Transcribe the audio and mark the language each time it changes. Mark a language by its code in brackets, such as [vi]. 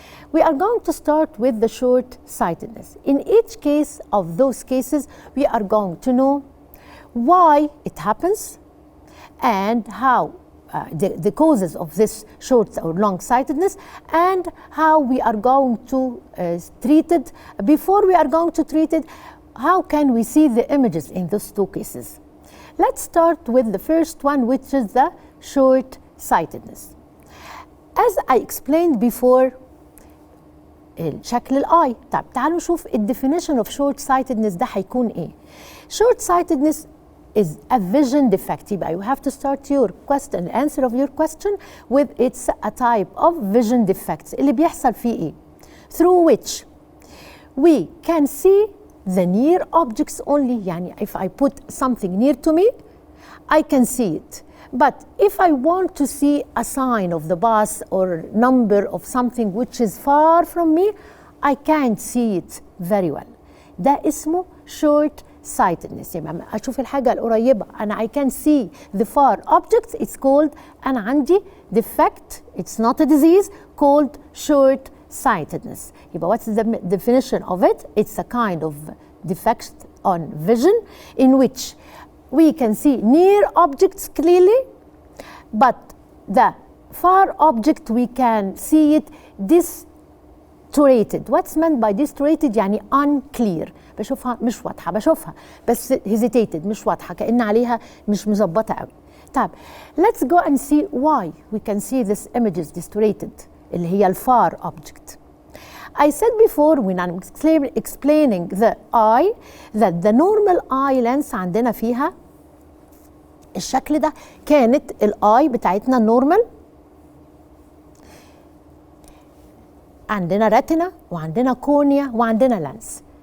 [en] We are going to start with the short-sightedness. In each case of those cases, we are going to know why it happens and how the causes of this short or long-sightedness, and how we are going to treat it. Before we are going to treat it, how can we see the images in those two cases? Let's start with the first one, which is the short-sightedness. As I explained before, [ar] شكل الآي. طب تعالوا نشوف الديفينيشن [en] of short-sightedness [ar] ده هيكون إيه. [en] Short-sightedness is a vision defect. يبقى you have to start your question, answer of your question with it's a type of vision defects [ar] اللي بيحصل فيه إيه. [en] Through which we can see the near objects only. يعني if I put something near to me, I can see it. But if I want to see a sign of the bus or number of something which is far from me, I can't see it very well. [ar] ده اسمه short-sightedness. يعني أشوف الحاجة القريبة أنا [en] I can see the far objects. It's called [ar] أنا عندي [en] defect. It's not a disease, called short-sightedness. يبقى what's the definition of it? It's a kind of defects on vision in which we can see near objects clearly, but the far object we can see it distorted. What's meant by distorted؟ [ar] يعني [en] unclear، [ar] بشوفها مش واضحة، بشوفها بس [en] hesitated، [ar] مش واضحة، كأن عليها مش مظبطة قوي. [en] طيب let's go and see why we can see this image is distorted [ar] اللي هي الفار [en] object. I said before when I'm explaining the eye that the normal eye lens [ar] عندنا فيها الشكل ده، كانت الاي بتاعتنا النورمال، عندنا ريتنا وعندنا كورنيا وعندنا لانس.